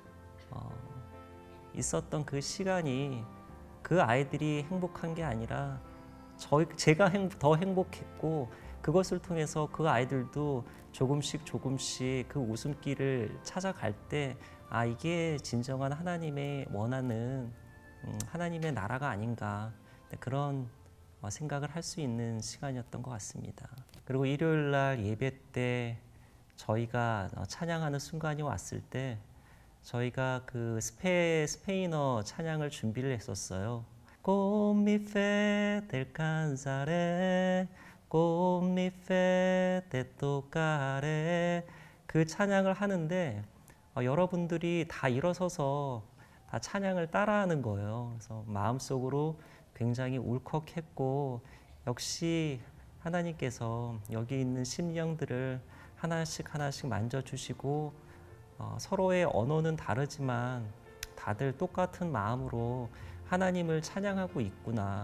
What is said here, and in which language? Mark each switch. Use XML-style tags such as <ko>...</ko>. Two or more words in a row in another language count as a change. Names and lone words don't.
<ko>있었던 그 시간이, 그 아이들이 행복한 게 아니라 제가 더 행복했고, 그것을 통해서 그 아이들도 조금씩 그 웃음길을 찾아갈 때 이게 진정한 하나님의 원하는 하나님의 나라가 아닌가, 그런 생각을 할 수 있는 시간이었던 것 같습니다. 그리고 일요일 날 예배 때 저희가 찬양하는 순간이 왔을 때 저희가 그 스페인어 찬양을 준비를 했었어요.</ko> <es>Con mi fe te alcanzaré, con mi fe te tocaré.</es> <ko>그 찬양을 하는데 여러분들이 다 일어서서 다 찬양을 따라하는 거예요. 그래서 마음속으로 굉장히 울컥했고, 역시 하나님께서 여기 있는 심령들을 하나씩 하나씩 만져주시고, 서로의 언어는 다르지만 다들 똑같은 마음으로 하나님을 찬양하고 있구나.</ko>